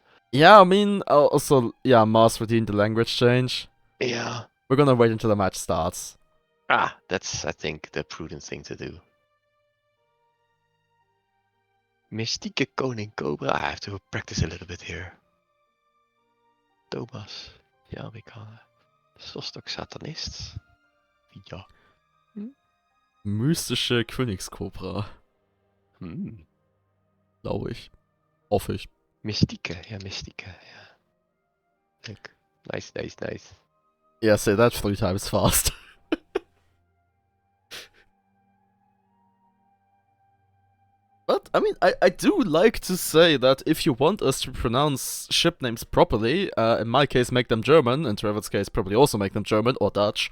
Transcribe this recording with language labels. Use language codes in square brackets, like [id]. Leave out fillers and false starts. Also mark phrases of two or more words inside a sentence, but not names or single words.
[en] Yeah, I mean, also, yeah, Mars redeemed the language change. Yeah. We're gonna wait until the match starts. That's, I think, the prudent thing to do. [nl] Mystieke Koning Cobra. [en] I have to practice a little bit here. [nl] Thomas. Ja, we kan. Sostok Satanist. Ja. [de] Mystische Königskobra, Hm. glaube ich. Hoffe ich. [nl] Mystieke. Ja, Mystieke. Ja. Leuk. [en] Nice, nice, nice. Yeah, say that 3 times fast. But, I mean, I do like to say that if you want us to pronounce ship names properly, in my case make them German, in Trevor's case probably also make them German or Dutch.